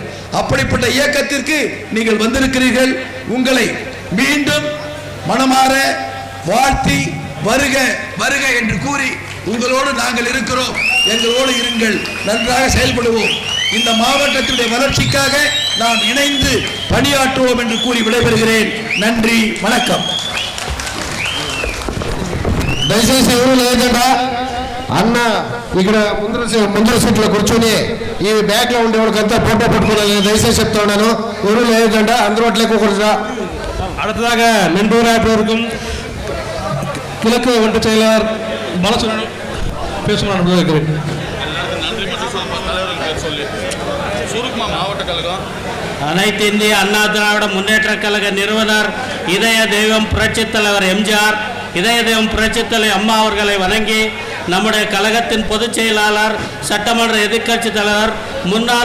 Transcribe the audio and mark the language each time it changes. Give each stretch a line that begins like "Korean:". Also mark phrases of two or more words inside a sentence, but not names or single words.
Tamil: அப்படிப்பட்ட இயக்கத்திற்கு நீங்கள் வந்திருக்கிறீர்கள். உங்களை மீண்டும் மனமாற வாழ்த்தி வருக வருக என்று கூறி உங்களோடு நாங்கள் இருக்கிறோம், எங்களோடு இருங்கள், நன்றாக செயல்படுவோம், இந்த மாவட்டத்துடைய வளர்ச்சிக்காக நாம் இணைந்து பணியாற்றுவோம் என்று கூறி விடைபெறுகிறேன். நன்றி, வணக்கம்.
Telugu: దయచేసి ఎవరు లేకుండా అన్న ఇక్కడ ముందర సీట్లో కూర్చొని ఈ బ్యాగ్ లో ఉండే వాళ్ళకంతా ఫోటో పట్టుకోవాలి. దయచేసి చెప్తా ఉన్నాను, ఎవరు లేకుండా అందరూ అట్లే కూర్చో.
Tamil: அடுத்ததாக மென்பொருள் ஆய்வருக்கும் கிழக்கு ஒன்று செயலாளர் பாலசுப்ரமணியன் பேசுகிறார். மாவட்ட கழகம் அனைத்து இந்திய அண்ணா திராவிட முன்னேற்ற கழக நிறுவனர் இதய தெய்வம் புரட்சி தலைவர் எம்ஜிஆர், இதய தெய்வம் புரட்சி தலைவர் அம்மா அவர்களை வணங்கி நம்முடைய கழகத்தின் பொதுச் செயலாளர், சட்டமன்ற எதிர்க்கட்சி தலைவர், முன்னாள்